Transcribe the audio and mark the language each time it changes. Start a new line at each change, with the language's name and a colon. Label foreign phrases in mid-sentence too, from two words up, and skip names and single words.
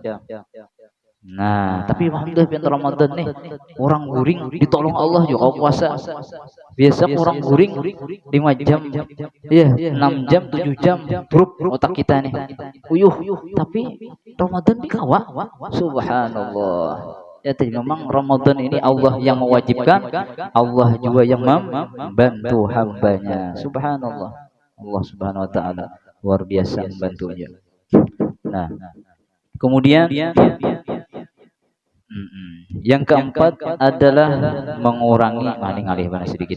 Banjar: Nah, tapi alhamdulillah pintu Ramadan nih, orang guring ditolong Allah juga puasa. Biasa orang guring 5 jam, iya 6 jam, 7 jam, drop otak kita nih. Uyuh, tapi Ramadan dikawal. Subhanallah.
Indonesian: Ya, memang Ramadan ini Allah yang mewajibkan, Allah juga yang membantu hambanya. Subhanallah. Allah
Arabic: سبحانه وتعالى
Indonesian: luar biasa membantunya. Nah, kemudian yang keempat adalah mengurangi ngalih mana sedikit.